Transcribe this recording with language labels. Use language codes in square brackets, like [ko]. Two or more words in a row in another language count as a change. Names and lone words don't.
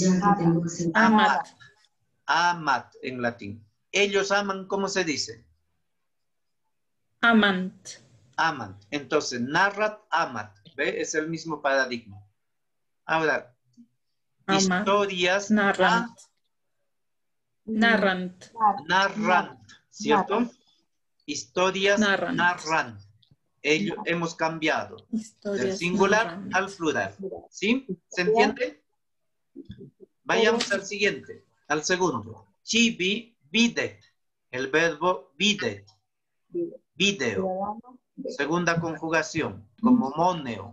[la] Amat. [es] Amat en latín. Ellos aman, ¿cómo se dice? [la] Amant. [es] Aman. Entonces, [la] narrat, amat. [es] ¿Ve? Es el mismo paradigma. Ahora, [la] Amat. [es] Historias. [la] Narrant. Narrant. [es] Narrant. ¿Cierto? Historias [la] Narrant. narrant. [es] Hemos cambiado Historias del singular [la] narrant. [es] al plural. ¿Sí? ¿Se entiende? Vayamos al siguiente, al segundo. [la] Chibi videt. [es] El verbo [la] videt. Video. [es] Segunda conjugación, como moneo.